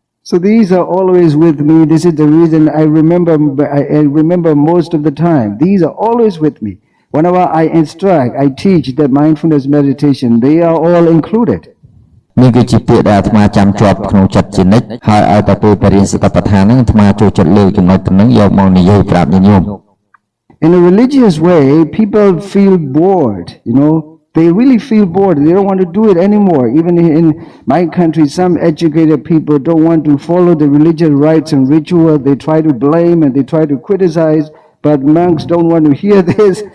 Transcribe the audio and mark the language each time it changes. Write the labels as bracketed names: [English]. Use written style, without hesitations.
[English] So these are always with me. This is the reason I remember most of the time. These are always with me. Whenever I instruct, I teach the mindfulness meditation, they are all included. [Khmer] នេះគឺជាពាក្យដែលអាត្មាចាំជាប់ក្នុងចិត្តជានិច្ចហើយឲ្យតែពេលបរិញ្ញាសតបដ្ឋានហ្នឹងអាត្មាចូលចិត្តលើកចំណុចហ្នឹងយកមកនិយាយប្រាប់ញាតិញោម [English] In a religious way, people feel bored, they really feel bored. They don't want to do it anymore. Even in my country, some educated people don't want to follow the religious rites and ritual. They try to blame and they try to criticize, but monks don't want to hear this.